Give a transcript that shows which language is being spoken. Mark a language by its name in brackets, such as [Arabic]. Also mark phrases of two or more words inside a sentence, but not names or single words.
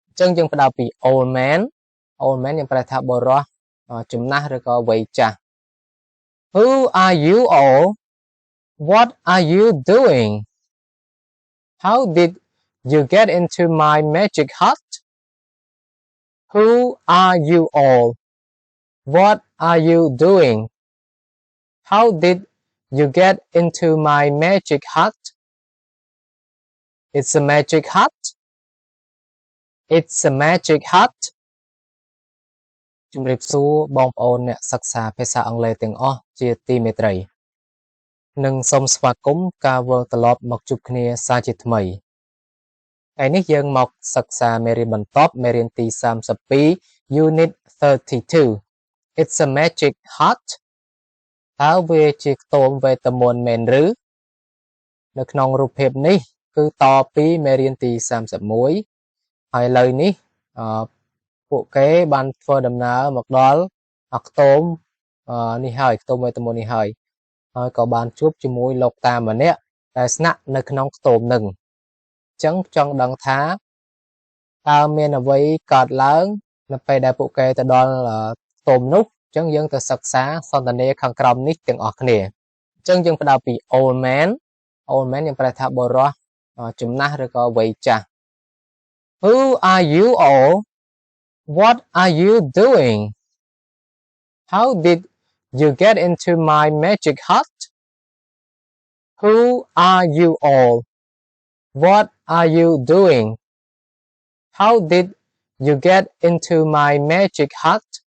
[Khmer] ចឹងយើងផ្ដោតពី [English] old man [Khmer] យើងប្រែថាបុរសចំណាស់ឬក៏វ័យចាស់ [English] Who are you all What are you doing How did you get into my magic hut Who are you all What are you doing How did you get into my magic hut It's a magic hut It's a magic hut [Khmer] ជំរាបសួរបងប្អូនអ្នកសិក្សាភាសាអង់គ្លេសទាំងអស់ជាទីមេត្រីនិងសូមស្វាគមន៍ការវិលត្រឡប់មកជួបគ្នាសាជាថ្មីថ្ងៃនេះយើងមកសិក្សាមេរៀនបន្ទាប់មេរៀនទី32 Unit 32 [English] It's a magic hut [Khmer] តើវាជាខ្ទមវេទមន្តមែនឬនៅក្នុងរូបភាពនេះគឺតពីមេរៀនទី31ហើយឥឡូវនេះ ពួកគេបានធ្វើដំណើរមកដល់ខ្ទមនេះហើយខ្ទមវេទមន្តនេះហើយក៏បានជួបជាមួយលោក តាម្នាក់ដែលស្នាក់នៅក្នុងខ្ទមនឹងអញ្ចឹងចង់ដឹងថាតើមានអ្វីកើតឡើងនៅពេលដែលពួកគេទៅដល់ខ្ទមនោះអញ្ចឹងយើងទៅសិក្សាសន្ទនាខាងក្រោមនេះទាំងអស់គ្នាអញ្ចឹងយើងផ្ដោតពី [English] old man [Khmer] យើងប្រែថាបុរសចំណាស់ឬក៏វ័យចាស់ [English] Who are you all What are you doing How did you get into my magic hut Who are you all What are you doing How did you get into my magic hut